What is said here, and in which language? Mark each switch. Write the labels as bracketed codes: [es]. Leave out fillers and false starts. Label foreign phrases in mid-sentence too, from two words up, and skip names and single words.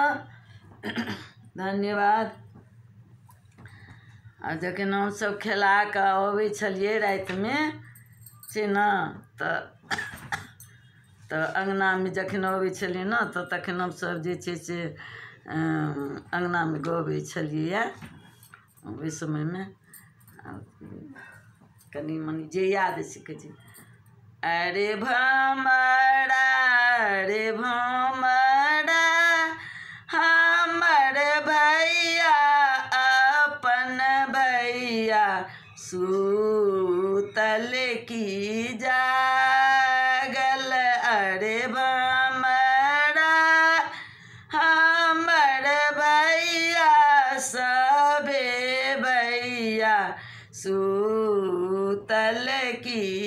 [mai] धन्यवाद। आ जखन हमसब खेला कऽ अबै छलियै रातिमे से ने तऽ अङ्गनामे जखन अबै छलियै ने तऽ तखन हमसब जे छै से अङ्गनामे गबै छलियै ओहि समयमे कनि मनि जे याद सिखै छै अरे भमरा हमर भैया अपन भैया सूतल की जागल अरे भमरा हमर भैया सबे भैया सूतल की